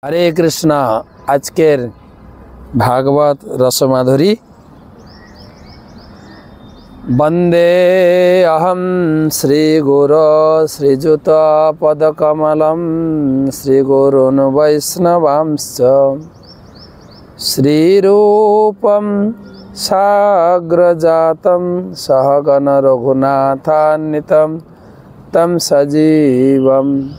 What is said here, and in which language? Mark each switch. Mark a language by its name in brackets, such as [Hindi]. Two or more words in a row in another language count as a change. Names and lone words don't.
[Hindi] हरे कृष्णा। [Bangla] আজকের ভাগবত রসমাধুরী [Sanskrit] वंदे अहम श्री गुरो श्रीजुत पदकमलं श्रीगुरून् वैष्णवांश्च श्रीरूपं साग्रजातं सहगण रघुनाथान्वितं तं सजीवं